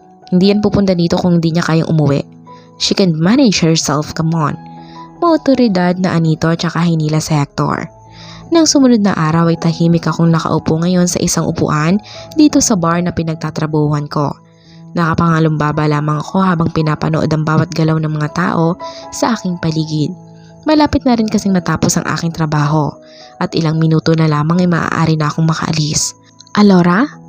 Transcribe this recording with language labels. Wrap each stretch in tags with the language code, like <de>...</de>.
<tl>Hindi yan pupunta dito kung hindi niya kayang umuwi.</tl> <en>She can manage herself, come on.</en> <tl>Maotoridad na anito at saka hinila sa Hector. Nang sumunod na araw ay tahimik akong nakaupo ngayon sa isang upuan dito sa bar na pinagtatrabuhan ko. Nakapangalumbaba lamang ako habang pinapanood ang bawat galaw ng mga tao sa aking paligid. Malapit na rin kasing matapos ang aking trabaho at ilang minuto na lamang ay maaari na akong makaalis. Alora?</tl>